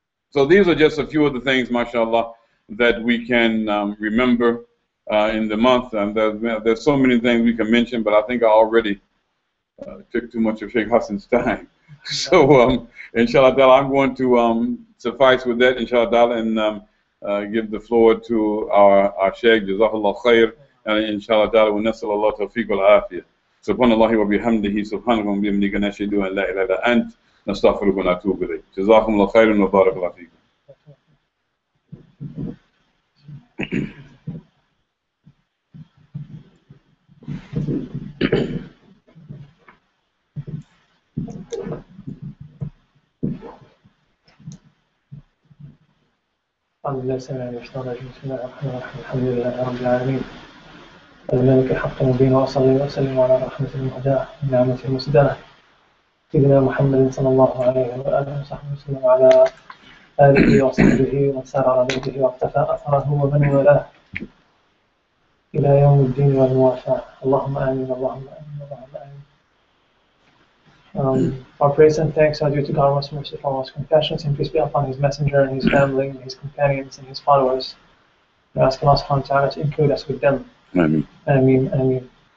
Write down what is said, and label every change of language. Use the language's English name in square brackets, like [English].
[English] So these are just a few of the things, mashallah, that we can remember in the month. And there's so many things we can mention, but I think I already took too much of Shaykh Hasan's time. So inshallah ta'ala, I'm going to suffice with that, inshallah ta'ala, and give the floor to our Shaykh, Jazakallah khair. [Arabic] إن شاء الله تعالى ونسأل الله التوفيق والعافية سبحان الله وبحمده سبحانك وبحمدك نشهد أن لا إله إلا أنت نستغفرك ونتوب إليك جزاكم الله خيرا وبارك الله فيكم. بسم الله الرحمن الرحيم الحمد لله رب العالمين الملك الحق المبين وأصلي وأسلم على رحمة المهداة ونعمة المسداة سيدنا محمد صلى الله عليه وآله وصحبه وسلم وعلى آله وصحبه ومن سار على دربه واقتفى أثره ومن والاه إلى يوم الدين والموافاة اللهم آمين اللهم آمين اللهم آمين. [English] Our praise and thanks are due to God, most merciful, most compassionate, and peace be upon His messenger and His family, and His companions and His followers. We ask Allah subhanahu wa ta'ala to include us with them. Ameen. Ameen. Ameen.